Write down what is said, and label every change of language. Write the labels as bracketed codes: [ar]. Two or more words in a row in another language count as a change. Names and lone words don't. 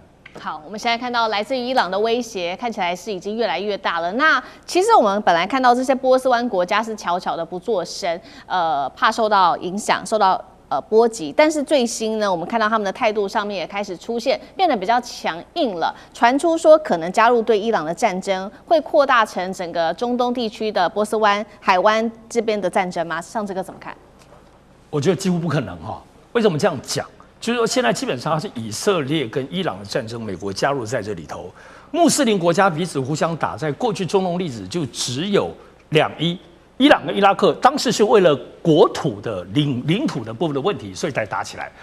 [zh] 好，我們現在看到來自於伊朗的威脅，看起來是已經越來越大了。那其實我們本來看到這些波斯灣國家是悄悄的不作聲，怕受到影響，受到波及。但是最新呢，我們看到他們的態度上面也開始出现变得比較強硬了，傳出說可能加入對伊朗的戰爭會擴大成整個中東地區的波斯灣、海灣這邊的戰爭嗎？像這個怎麼看？我覺得幾乎不可能哈。為什麼這樣講？就是說現在基本上是以色列跟伊朗的戰爭，美國加入在這裡頭，穆斯林國家彼此互相打，在過去中東歷史就只有伊朗跟伊拉克當時是為了國土的領土的部分的問題，所以才打起來。